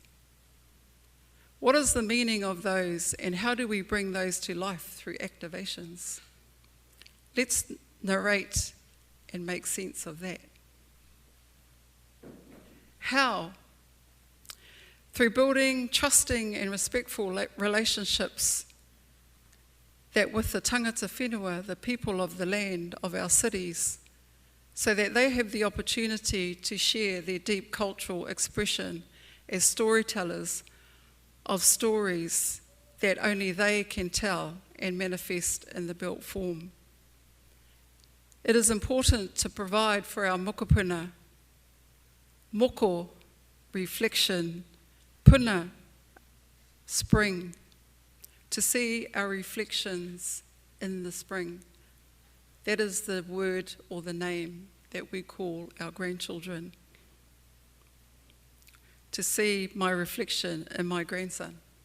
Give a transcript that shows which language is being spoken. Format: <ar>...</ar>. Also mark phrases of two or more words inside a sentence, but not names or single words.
<en>What is the meaning of those, and how do we bring those to life through activations? Let's narrate and make sense of that. How? Through building trusting and respectful relationships that with the</en> <mi>tangata whenua,</mi> <en>the people of the land of our cities, so that they have the opportunity to share their deep cultural expression as storytellers of stories that only they can tell and manifest in the built form. It is important to provide for our mokopuna, moko, reflection, puna, spring, to see our reflections in the spring. That is the word or the name that we call our grandchildren. To see my reflection in my grandson.</en>